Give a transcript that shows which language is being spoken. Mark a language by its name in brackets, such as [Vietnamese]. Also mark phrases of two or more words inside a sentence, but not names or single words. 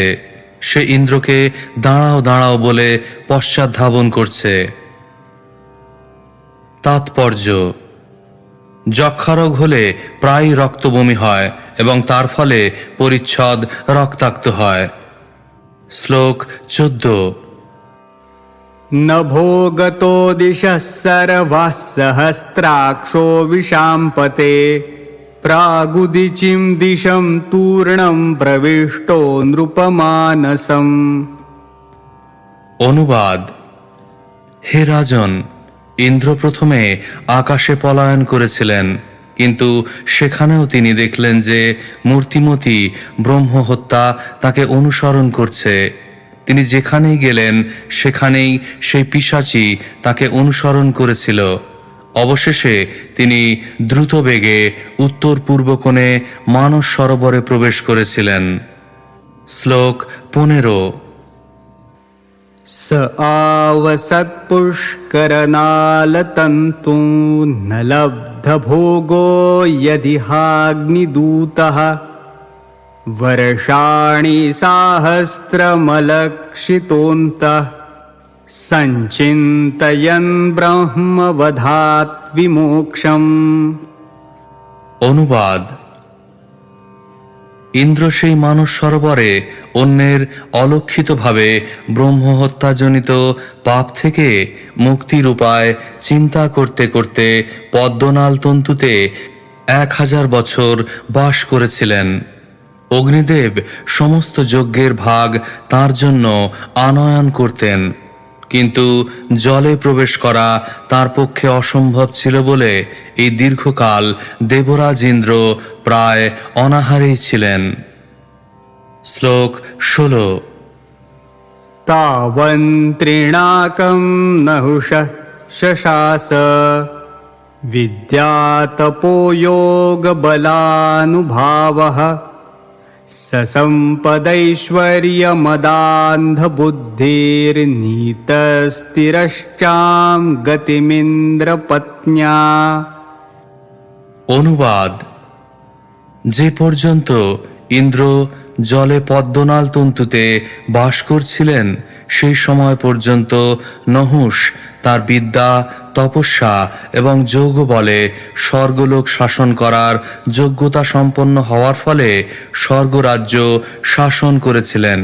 [Bangla] সে ইন্দ্রকে দাঁড়াও দাঁড়াও বলে পশ্চাৎ ধাবন করছে। তাৎপর্য: যক্ষারোগ হলে প্রায় রক্তবমি হয় এবং তার ফলে পরিচ্ছদ রক্তাক্ত হয়। শ্লোক 14। [Sanskrit] नभो गतो दिशः सर्वाः सहस्राक्षो विशाम्पते प्रागुदिचिं दिशं तूर्णं प्रविष्टो नृपमानसम्। [Bangla] অনুবাদ। হে রাজন, ইন্দ্র প্রথমে আকাশে পলায়ন করেছিলেন, কিন্তু সেখানেও তিনি দেখলেন যে মূর্তিমতী ব্রহ্মহত্যা তাকে অনুসরণ করছে। তিনি যেখানেই গেলেন সেখানেই সেই পিশাচী তাকে অনুসরণ করেছিল। অবশেষে তিনি দ্রুত বেগে উত্তর পূর্ব কোণে মানস সরোবরে প্রবেশ করেছিলেন। শ্লোক 15। [Sanskrit] स आवसत्पुष्करनालतन्तु न लब्धभोगो यदिहाग्निदूतः वर्षाणि साहस्रमलक्षितोऽन्तः सञ्चिन्तयन् ब्रह्मवधात् विमोक्षम्। [Bangla] অনুবাদ। ইন্দ্র সেই মানস সরোবরে অন্যের অলক্ষিতভাবে ব্রহ্মহত্যাজনিত পাপ থেকে মুক্তির উপায় চিন্তা করতে করতে পদ্মনাল তন্তুতে 1000 বছর বাস করেছিলেন। অগ্নিদেব সমস্ত যজ্ঞের ভাগ তার জন্য আনয়ন করতেন, কিন্তু জলে প্রবেশ করা তার পক্ষে অসম্ভব ছিল বলে এই দীর্ঘকাল দেবরাজ ইন্দ্র প্রায় অনাহারেই ছিলেন। শ্লোক 16। [Sanskrit] तावन्त्रिणाकं नहुषः शशास विद्यातपो योगबलानुभावः ससम्पदैश्वर्यमदान्धबुद्धिर्नीतस्तिरश्चां गतिमिन्द्रपत्न्या। [Bangla] অনুবাদ। যে পর্যন্ত ইন্দ্র জলে পদ্মনাল তন্তুতে বাস করছিলেন সেই সময় পর্যন্ত নহুষ তার বিদ্যা, তপস্যা এবং যোগ বলে স্বর্গলোক শাসন করার যোগ্যতা সম্পন্ন হওয়ার ফলে স্বর্গরাজ্য শাসন করেছিলেন।